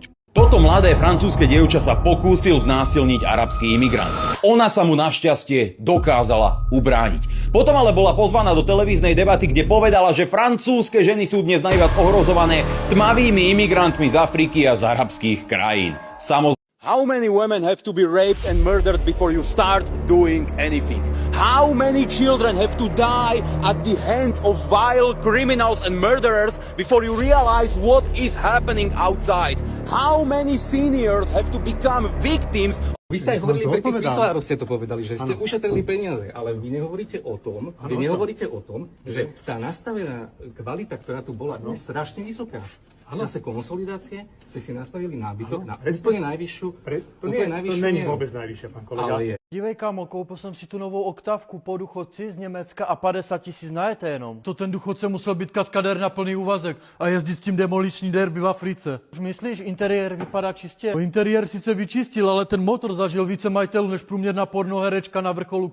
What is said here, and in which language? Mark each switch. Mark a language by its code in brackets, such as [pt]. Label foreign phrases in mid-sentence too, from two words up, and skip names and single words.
[sk] Toto mladé francúzske dievča sa pokúsil znásilniť arabský imigrant. Ona sa mu našťastie dokázala ubrániť. Potom ale bola pozvaná do televíznej debaty, kde povedala, že francúzske ženy sú dnes najviac ohrozované tmavými imigrantmi z Afriky a z arabských krajín. [en] How many women have to be raped and murdered before you start doing anything? How many children have to die at the hands of vile criminals and murderers before you realize what is happening outside? How many seniors have to become victims? [sk] Vy ste aj hovorili pri tých píslároch, ste to povedali, že ste ušetrili peniaze, ale vy nehovoríte o tom, že tá nastavená kvalita, ktorá tu bola, je strašne vysoká. V čase konsolidácie ste si nastavili nábytok na úplne najvyššiu... To není vôbec najvyššia, pán kolega. Ale je. [cs] Dívej, kámo, koupil jsem si tu novou oktávku po důchodci z Německa a 50 000 najete jenom. To ten důchodce musel být kaskadér na plný úvazek a jezdit s tím demoliční derby v Africe. Už myslíš, interiér vypadá čistě? Interiér sice vyčistil, ale ten motor zažil více majitelů než průměrná pornoherečka na vrcholu